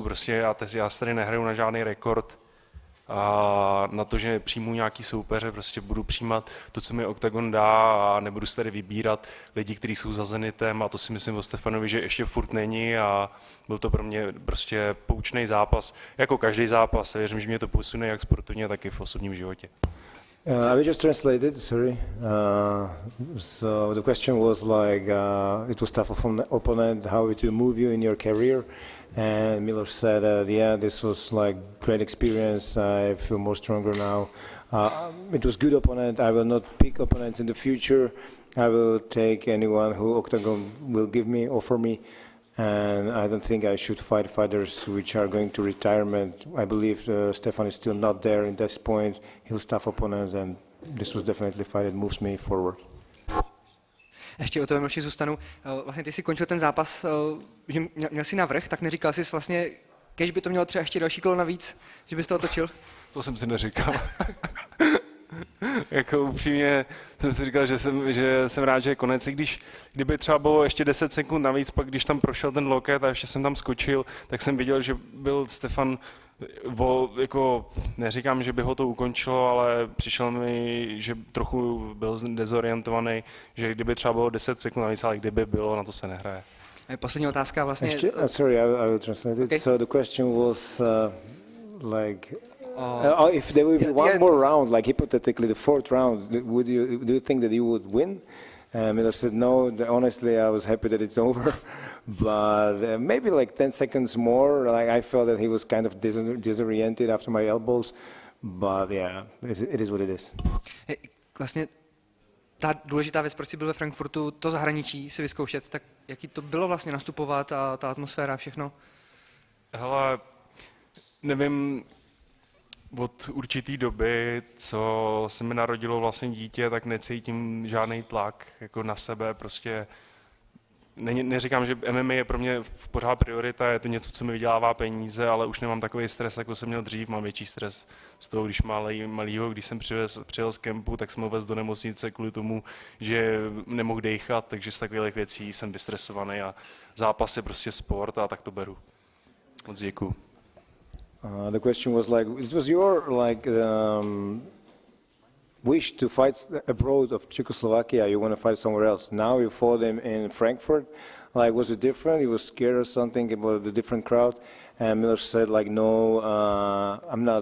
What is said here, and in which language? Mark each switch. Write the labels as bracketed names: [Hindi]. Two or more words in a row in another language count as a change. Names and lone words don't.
[Czech] Prostě já se tady nehraju na žádný rekord a na to, že přijmu nějaký soupeře, prostě budu přijímat to, co mi Oktagon dá a nebudu se tady vybírat lidi, kteří jsou za Zenitem a to si myslím o Stefanovi, že ještě furt není a byl to pro mě prostě poučný zápas, jako každý zápas a věřím, že mě to posune jak sportovně, tak i v osobním životě. [English] I will just translate it, sorry. So the question was like, it was tough opponent, how it will move you in your career. And Miller said, yeah, this was like great experience. I feel more stronger now. It was good opponent. I will not pick opponents in the future. I will take anyone who Oktagon will offer me. And I don't think I should fight fighters which are going to retirement. I believe Stefan is still not there in this point. He'll tough opponent, and this was definitely a fight that moves me forward. [Czech] Ještě o tebe, Miloši, zůstanu. Vlastně ty jsi končil ten zápas, že měl jsi navrch, tak neříkal jsi vlastně, kež by to mělo třeba ještě další kolo navíc, že bys to otočil? To jsem si neříkal. Jako upřímně jsem si říkal, že jsem rád, že je konec, i kdyby třeba bylo ještě 10 sekund navíc, pak když tam prošel ten loket a ještě jsem tam skočil, tak jsem viděl, že byl Stefan, jako neříkám, že by ho to ukončilo, ale přišel mi, že trochu byl dezorientovaný, že kdyby třeba bylo 10 sekund navíc, ale kdyby bylo, na to se nehraje. Poslední otázka vlastně. [English] Sorry, I will translate it. Okay. So the question was like, if there would be one more round, like hypothetically the fourth round, do you think that you would win? Miller said no. Honestly, I was happy that it's over, but maybe like 10 seconds more. Like I felt that he was kind of disoriented after my elbows, but yeah, it is what it is. [Czech] Vlastně ta důležitá věc, proč jsi byl ve Frankfurtu, to zahraničí si vyzkoušet, tak jaký to bylo vlastně nastupovat a ta atmosféra, všechno? Hele, nevím, od určitý doby, co se mi narodilo vlastně dítě, tak necítím žádný tlak jako na sebe, prostě neříkám, že MMA je pro mě pořád priorita, je to něco, co mi vydělává peníze, ale už nemám takový stres, jako jsem měl dřív, mám větší stres z toho, když malýho, když jsem přijel z kempu, tak jsem ho vez do nemocnice kvůli tomu, že nemohl dejchat, takže z takových věcí jsem vystresovaný a zápas je prostě sport a tak to beru. Moc děkuju. [English] The question was like, it was your wish to fight abroad of Czechoslovakia. You want to fight somewhere else. Now you fought him in Frankfurt. Like, was it different? You were scared or something about the different crowd? And Miller said, like, no, I'm not.